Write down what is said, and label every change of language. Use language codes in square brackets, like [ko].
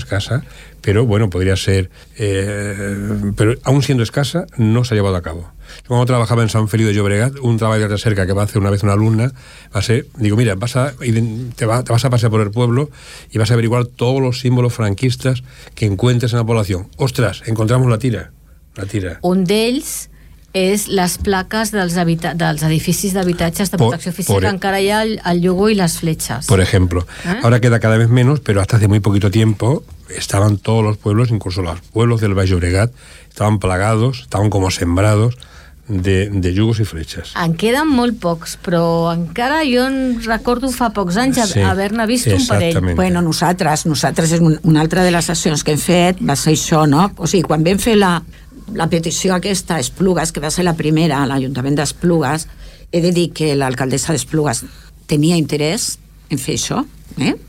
[es] Escasa, pero bueno, podría ser. Pero aún siendo escasa, no se ha llevado a cabo. Cuando trabajaba en San Feliu de Llobregat, un trabajo de cerca que va a hacer una vez una alumna, mira, te vas a pasear por el pueblo y vas a averiguar todos los símbolos franquistas que encuentres en la población. ¡Ostras! Encontramos la tira. [ca] Un [es] de ellos [ca] és les plaques dels edificis d'habitatges de protecció oficial, que encara hi ha el llogó i les fletxes. [es] Por ejemplo. ¿Eh? Ahora queda cada vez menos, pero hasta hace muy poquito tiempo estaban todos los pueblos, incluso los pueblos del Baix Llobregat, estaban plagados, estaban como sembrados de llogos [ca] i fletxes. En queden molt pocs, però encara jo en recordo fa pocs anys haver-ne vist un parell. Bueno, nosaltres és una altra de les accions que hem fet, va ser això, no? O sigui, quan vam fer la petició aquesta a Esplugues, que va ser la primera a l'Ajuntament d'Esplugues, he de dir que l'alcaldessa d'Esplugues tenia interès en fer això, eh?